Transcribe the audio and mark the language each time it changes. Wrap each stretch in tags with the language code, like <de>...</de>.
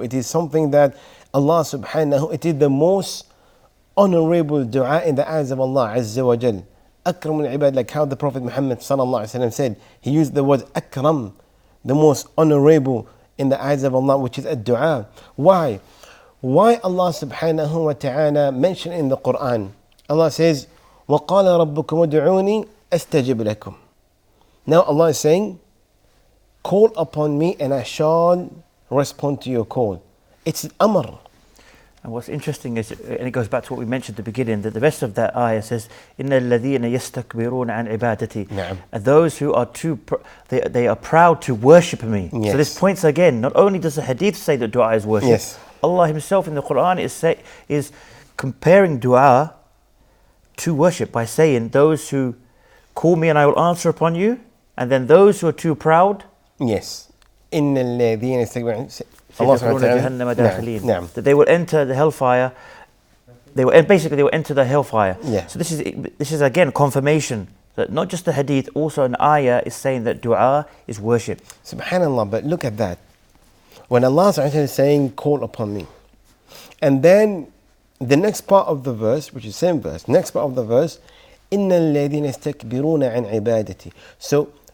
<en>It is something that Allah subhanahu, it is the most honorable dua in the eyes of Allah Azza wa Jal. Akram al-ibad, like how the Prophet Muhammad sallallahu alaihi wasallam said, he used the word akram, the most honorable in the eyes of Allah, which is a dua. Why? Why Allah subhanahu wa ta'ala mentioned in the Quran?</en> <ar>Allah says, وَقَالَ رَبُّكُمُ ادْعُونِي أَسْتَجِبْ لَكُمْ.</ar> <en>Now Allah is saying, call upon me and I shall respond to your call. It's amr. And what's interesting is, and it goes back to what we mentioned at the beginning, that the rest of that ayah says,</en> <ar>إِنَّ الَّذِينَ يَسْتَكْبِرُونَ عَنْ عِبَادَتِي.</ar> <en>And those who are they are proud to worship me. Yes. So this points again, not only does the hadith say that dua is worship, yes, Allah Himself in the Quran is comparing dua to worship by saying, those who call me and I will answer upon you, and then those who are too proud,</en> <ar>yes, إِنَّ الَّذِينَ يَسْتَكْبِرُونَ</ar> <en>that they will enter the hellfire. They will enter the hellfire. Yeah. So this is again confirmation that not just the hadith, also an ayah is saying that dua is worship. Subhanallah, but look at that. When Allah is saying, call upon me, and then the next part of the verse, which is the same verse, next part of the verse,</en> <ar>إِنَّ الَّذِينَ يَسْتَكْبِرُونَ عَنْ عِبَادَتِي.</ar> <en>So</en>